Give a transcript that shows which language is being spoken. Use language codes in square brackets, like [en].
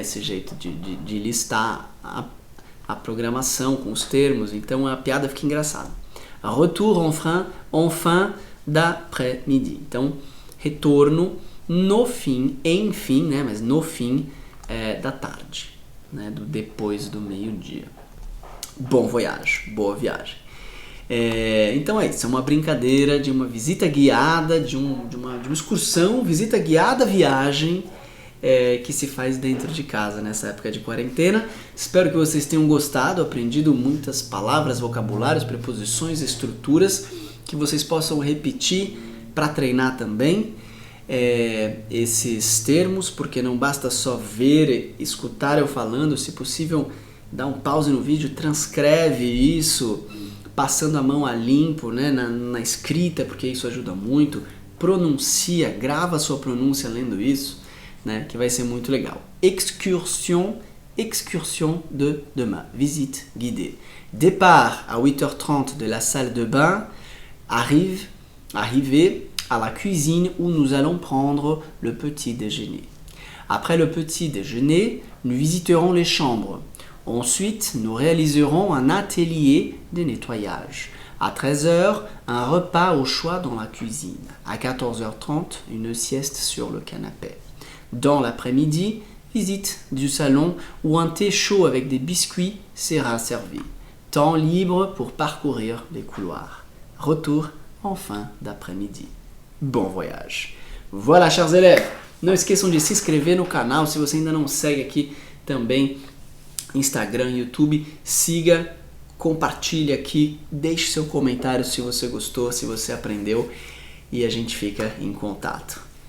[pt] Esse jeito de listar a programação com os termos, então a piada fica engraçada. [fr] Retour en fin d'après-midi. [pt] Então, retorno no fim, enfim, né? Mas no fim da tarde, né? Do depois do meio-dia. [fr] Bon voyage, [pt] boa viagem. Então é isso, é uma brincadeira de uma visita guiada, de uma excursão, visita guiada, viagem que se faz dentro de casa nessa época de quarentena. Espero que vocês tenham gostado, aprendido muitas palavras, vocabulários, preposições, estruturas, que vocês possam repetir para treinar também esses termos, porque não basta só ver, escutar eu falando, se possível dá um pause no vídeo, transcreve isso, passando a mão a limpo, né, na escrita, porque isso ajuda muito. Pronuncia, grava a sua pronúncia lendo isso, né, que vai ser muito legal. [fr] Excursion de demain, visite guidée. Départ à 8h30 de la salle de bain, arrivée à la cuisine où nous allons prendre le petit déjeuner. Après le petit déjeuner, nous visiterons les chambres. Ensuite, nous réaliserons un atelier de nettoyage. À 13h, un repas au choix dans la cuisine. À 14h30, une sieste sur le canapé. Dans l'après-midi, visite du salon où un thé chaud avec des biscuits sera servi. Temps libre pour parcourir les couloirs. Retour en fin d'après-midi. Bon voyage! Voilà, chers élèves! [pt] Não esqueçam de se inscrever no canal se você ainda não segue aqui também. Instagram, YouTube, siga, compartilhe aqui, deixe seu comentário se você gostou, se você aprendeu e a gente fica em contato.